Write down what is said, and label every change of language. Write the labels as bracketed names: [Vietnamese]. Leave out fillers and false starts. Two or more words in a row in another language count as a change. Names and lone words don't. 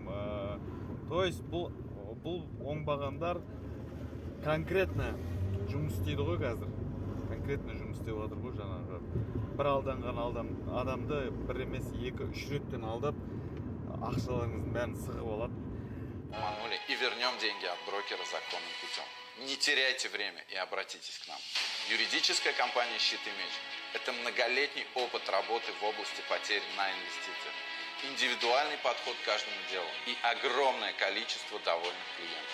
[Kazakh] То есть бұл оңбағандар конкретно жұмыс істейді ғой қазір. Конкретно жұмыс істеп жатыр ғой жаңағы. Бір алданған адамды бір емес екі, үш реттен алдап ақшаларыңыздың бәрін сығып алады. [Russian] Обманули и вернем деньги от брокера законным путем. Не теряйте время и обратитесь к нам. Юридическая компания «Щит и меч» – это многолетний опыт работы в области потерь на инвестициях, индивидуальный подход к каждому делу и огромное количество довольных клиентов.